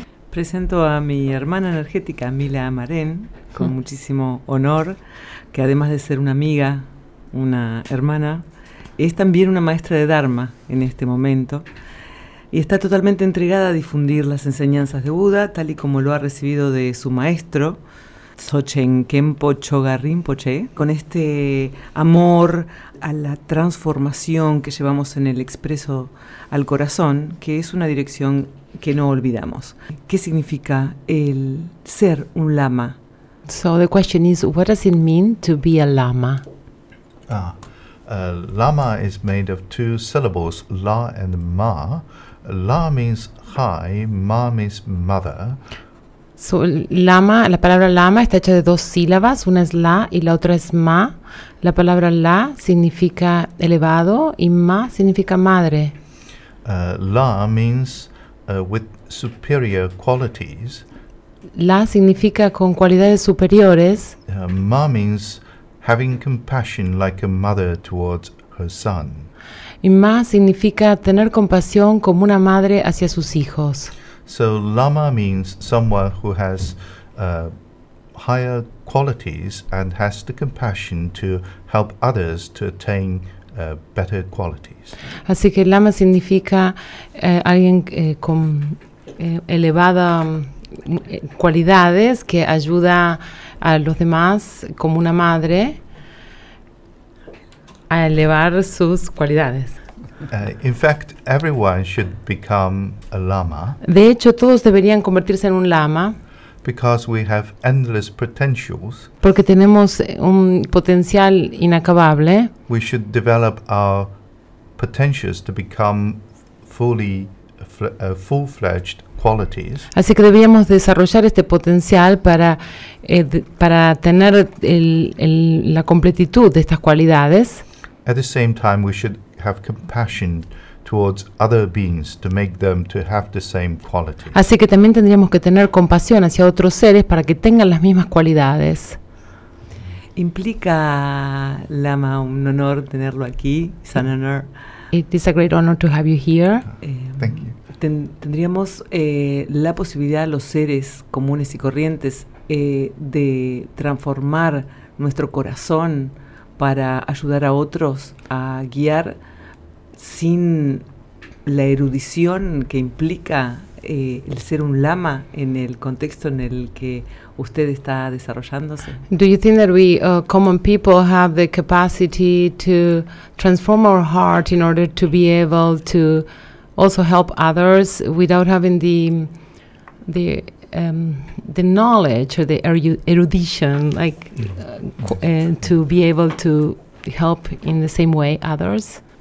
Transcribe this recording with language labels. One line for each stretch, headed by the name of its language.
Spanish: Presento a mi hermana energética, Mila Amarén, con muchísimo honor, que además de ser una amiga, una hermana, es también una maestra de Dharma en este momento, y está totalmente entregada a difundir las enseñanzas de Buda, tal y como lo ha recibido de su maestro, Xochen Kempo Chogarrin Poche, con este amor a la transformación que llevamos en el expreso al corazón, que es una dirección que no olvidamos. ¿Qué significa el ser un lama?
English: So the question is, what does it mean to be a lama? Lama is made of two syllables, la and ma. La means high, ma means mother.
Spanish: So lama, la palabra lama está hecha de dos sílabas, una es la y la otra es ma. La palabra la significa elevado y ma significa madre.
English: La means with superior qualities.
Spanish: La significa con cualidades superiores.
English: Ma means having compassion like a mother towards her son.
Spanish: Y ma significa tener compasión como una madre hacia sus hijos.
English: So lama means someone who has higher qualities and has the compassion to help others to attain better qualities.
Spanish: Así que lama significa alguien con elevada cualidades que ayuda a los demás como una madre a elevar sus cualidades.
English: In fact, everyone should become a lama.
Spanish: De hecho, todos deberían convertirse en un lama.
English: Because we have endless potentials.
Spanish: Porque tenemos un potencial inacabable.
English: We should develop our potentials to become fully full-fledged qualities.
Spanish: Así que deberíamos desarrollar este potencial para para tener la completitud de estas cualidades.
English: At the same time, we should have compassion towards other beings to make them to have the same quality.
Spanish: Así que también tendríamos que tener compasión hacia otros seres para que tengan las mismas cualidades. Implica, Lama, un honor tenerlo aquí.
English: It's an honor. It is a great honor to have you here. Thank you.
Spanish: Tendríamos la posibilidad, los seres comunes y corrientes, de transformar nuestro corazón para ayudar a otros a guiar sin la erudición que implica el ser un lama en el contexto en el que usted está desarrollándose.
English: Do you think that we common people have the capacity to transform our heart in order to be able to also help others without having the knowledge or the erudition to be able to help in the same way others?